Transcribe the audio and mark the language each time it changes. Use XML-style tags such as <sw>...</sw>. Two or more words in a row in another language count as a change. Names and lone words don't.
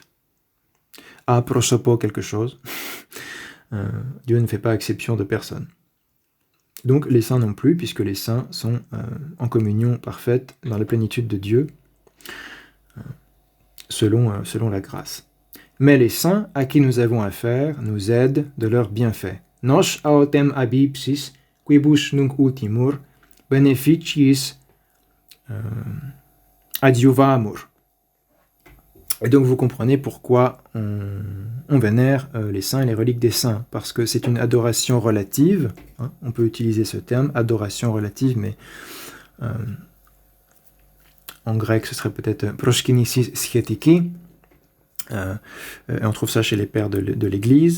<fr>A prosopo quelque chose. Dieu ne fait pas exception de personne. Donc les saints non plus, puisque les saints sont en communion parfaite dans la plénitude de Dieu, selon la grâce. Mais les saints à qui nous avons affaire nous aident de leurs bienfaits.</fr> <la>Nos autem abipsis, quibus nunc ultimur, beneficiis adiuvamur.</la> <fr>Et donc vous comprenez pourquoi on vénère les saints et les reliques des saints, parce que c'est une adoration relative, hein, on peut utiliser ce terme, adoration relative, mais en grec ce serait peut-être</fr> <el>προσκύνησις σχετική,</el> <fr>et on trouve ça chez les pères de l'Église.</fr>